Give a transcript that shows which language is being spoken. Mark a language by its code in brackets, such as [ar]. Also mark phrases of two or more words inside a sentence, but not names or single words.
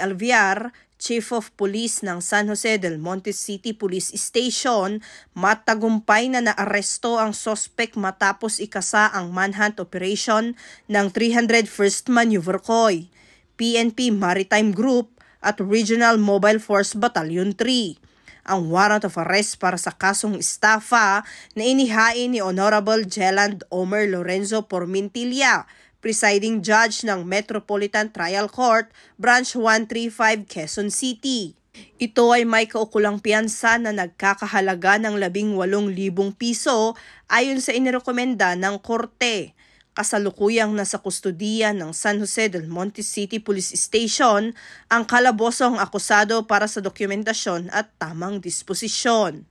[tl] Alviar, [en] Chief of Police [tl] ng San Jose del Monte City Police Station, matagumpay na naaresto ang sospek matapos ikasa ang [en] manhunt operation [tl] ng 301st Maneuver COI, PNP Maritime Group at Regional Mobile Force Battalion 3. Ang [en] warrant of arrest [tl] para sa kasong estafa na inihain ni Honorable Jeland Omer Lorenzo Pormintilla, [en] Presiding Judge [tl] ng Metropolitan Trial Court, Branch 135, Quezon City. Ito ay may kaukulang piyansa na nagkakahalaga ng 18,000 piso ayon sa inirekomenda ng korte. Kasalukuyang nasa kustudiya ng San Jose del Monte City Police Station ang kalabosong akusado para sa dokumentasyon at tamang disposisyon.